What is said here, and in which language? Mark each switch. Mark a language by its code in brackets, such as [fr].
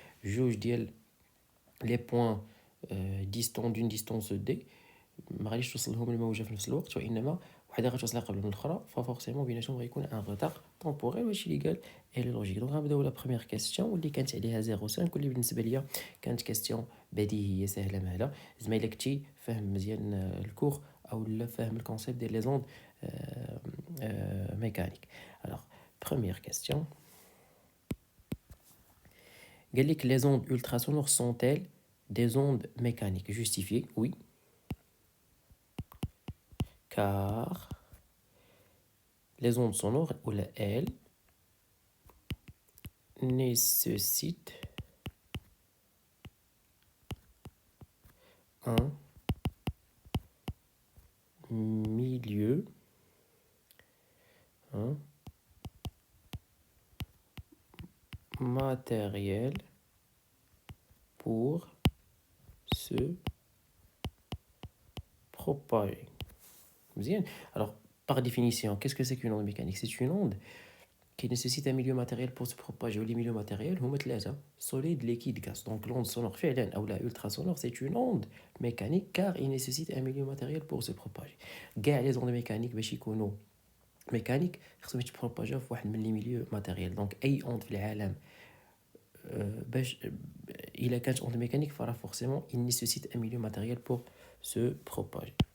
[ar] جوج ديال لي بوين ديستون دون ديستونس دي ما غاديش توصل لهم الموجه في نفس الوقت، وانما وحده غتوصل قبل من الاخرى، ففورسيمون بيناتهم غيكون ان [fr] retard temporel. [ar] وهادشي اللي قال اي لوجيك. دونك غنبداو لا بروميير كيستيون واللي كانت عليها 0.5 واللي بالنسبه ليا كانت كيستيون بديهيه سهله مهله. زمايلك كنتي فاهم مزيان الكور او لا فاهم الكونسيبت ديال لي زوند mécanique. [fr] Alors, première question. Les ondes ultrasonores sont-elles des ondes mécaniques? Justifié, oui. Car les ondes sonores, ou la L, nécessitent un milieu matériel pour se propager. Bien. Alors, par définition, qu'est-ce que c'est qu'une onde mécanique? C'est une onde qui nécessite un milieu matériel pour se propager. Les milieux matériels [ar] هما ثلاثة: [fr] solide, liquide, gaz. Donc l'onde sonore [ar] فعلا أو [fr] la ultrasonore c'est une onde mécanique car il nécessite un milieu matériel pour se propager. [ar] كاع [fr] les ondes mécaniques [ar] باش يكونوا ميكانيك خصهم يتبروباجيو في واحد من لي ميليو ماتيريال. دونك اي اوند في العالم باش الا كانت اوند ميكانيك فراه فورسيمون [fr] il nécessite un milieu matériel pour se propager.